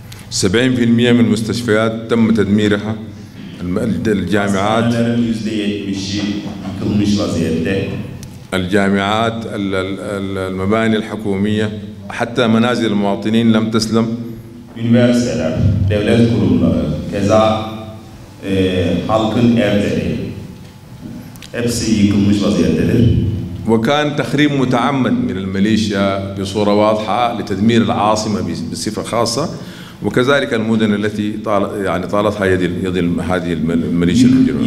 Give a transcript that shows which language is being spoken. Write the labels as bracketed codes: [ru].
[ar] 70% من المستشفيات تم تدميرها. الجامعات [tr] %70'i yıkılmış vaziyette. [ar] الجامعات المباني الحكومية حتى منازل المواطنين لم تسلم. [tr] Üniversiteler, devlet kurumları, keza halkın evleri hepsi yıkılmış vaziyettedir. [ar] وكان تخريب متعمد من الميليشيا بصورة واضحة لتدمير العاصمة بصفة خاصة وكذلك المدن التي طالتها يد هذه الميليشيا المجرمة.